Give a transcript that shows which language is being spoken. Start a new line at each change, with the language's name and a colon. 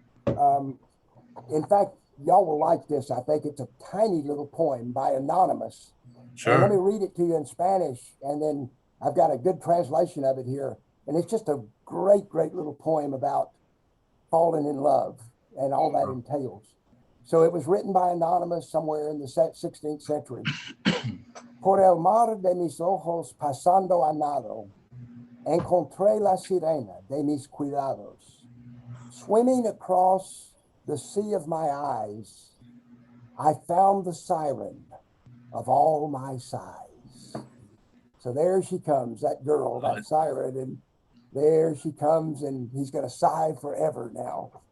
English: In fact, y'all will like this. I think it's a tiny little poem by Anonymous. Sure. And let me read it to you in Spanish, and then I've got a good translation of it here. And it's just a great little poem about falling in love and all that entails. So it was written by Anonymous somewhere in the 16th century.
Spanish: Por el mar de mis ojos pasando a nado, encontré la sirena de mis cuidados.
English: Swimming across the sea of my eyes, I found the siren of all my sighs. So there she comes, that girl, that siren, and there she comes, and he's going to sigh forever now.